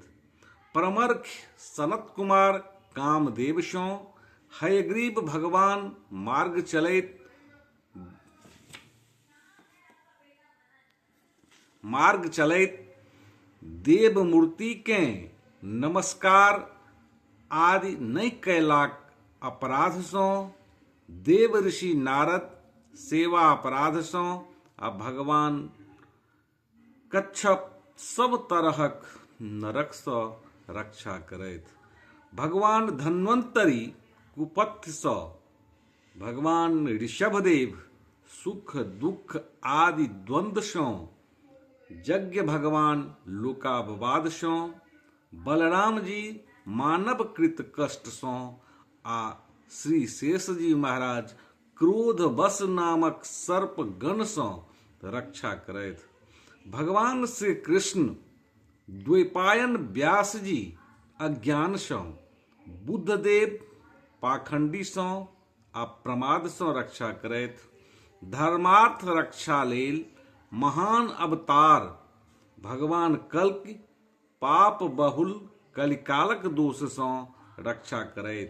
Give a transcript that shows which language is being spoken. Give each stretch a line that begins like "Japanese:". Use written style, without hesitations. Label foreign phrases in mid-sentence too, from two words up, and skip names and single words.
Maithili: परमर्घ सनत कुमार कामदेव सो हयग्रीव भगवान मार्ग चलैत देव मूर्ति के नमस्कार आदि नहीं कैलाक अपराध सो देव ऋषि नारद सेवा अपराध सो आ भगवान कच्छप सब तरहक नरक सँ रक्षा करैत। भगवान धन्वंतरी कुपथ सँ भगवान ऋषभदेव सुख दुख आदि द्वंद्व सँ यज्ञ भगवान लोकाववाद सँ बलराम जी मानव कृत कष्ट सँ आ श्री शेष जी महाराज क्रोध वश नामक सर्प गण सँ रक्षा करैत। भगवान श्री कृष्ण द्वैपायन व्यास जी अज्ञान सँ बुद्धदेव पाखंडी सँ आ प्रमाद सँ रक्षा करैत। धर्मार्थ रक्षा लेल महान अवतार भगवान कल्कि पाप बहुल कलिकालक दोष सँ रक्षा करैत।